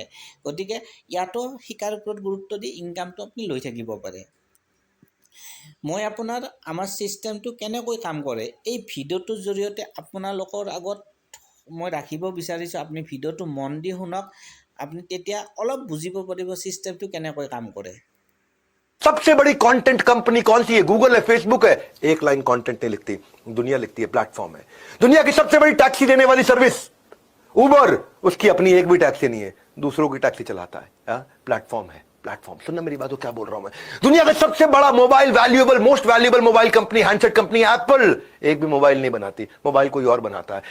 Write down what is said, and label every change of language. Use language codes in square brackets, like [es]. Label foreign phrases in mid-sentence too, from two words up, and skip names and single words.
[as] গতিকে ইয়াতো শিকাৰ ওপৰত গুৰুত্ব দি ইনকামটো আপুনি লৈ থাকিব পাৰে। মই আপোনাৰ আমাৰ ছিষ্টেমটো কেনেকৈ কাম কৰে এই ভিডিঅ'টোৰ জৰিয়তে আপোনালোকৰ আগত মই ৰাখিব বিচাৰিছোঁ আপুনি ভিডিঅ'টো মন দি শুনক, আপুনি তেতিয়া অলপ বুজিব পাৰিব চিষ্টেমটো কেনেকৈ কাম কৰে। [hi] सबसे बड़ी [en] content company [hi] कौन सी है? गूगल है, फेसबुक है। एक लाइन कंटेंट नहीं लिखती, दुनिया लिखती है, प्लेटफॉर्म है। दुनिया की सबसे बड़ी टैक्सी देने वाली सर्विस उबर, उसकी अपनी एक भी टैक्सी नहीं है, दूसरों की टैक्सी चलाता है। प्लेटफॉर्म है, प्लेटफॉर्म। सुनना मेरी बात, क्या बोल रहा हूं मैं? दुनिया का सबसे बड़ा [en] mobile valuable, most valuable mobile company, handset company [hi] एप्पल, एक भी मोबाइल नहीं बनाती, मोबाइल कोई और बनाता है।